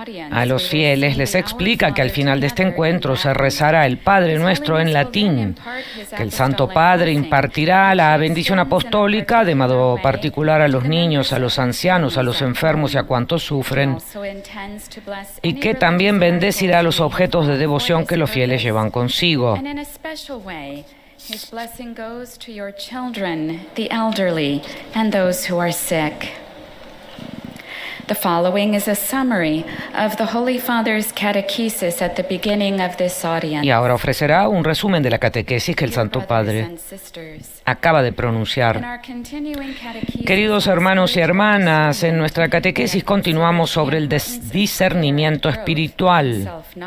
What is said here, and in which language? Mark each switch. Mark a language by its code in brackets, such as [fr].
[es] A los fieles les explica que al final de este encuentro se rezará el Padre Nuestro en latín, que el Santo Padre impartirá la bendición apostólica de modo particular a los niños, a los ancianos, a los enfermos y a cuantos sufren, y que también bendecirá a los objetos de devoción que los fieles llevan consigo. [en] His blessing goes to your children, the elderly, and those who are sick. The following is a summary of the Holy Father's catechesis at the beginning of this audience. [es] Y ahora ofrecerá un resumen de la catequesis que el Santo Padre acaba de pronunciar. Queridos hermanos y hermanas, en nuestra catequesis continuamos sobre el discernimiento espiritual.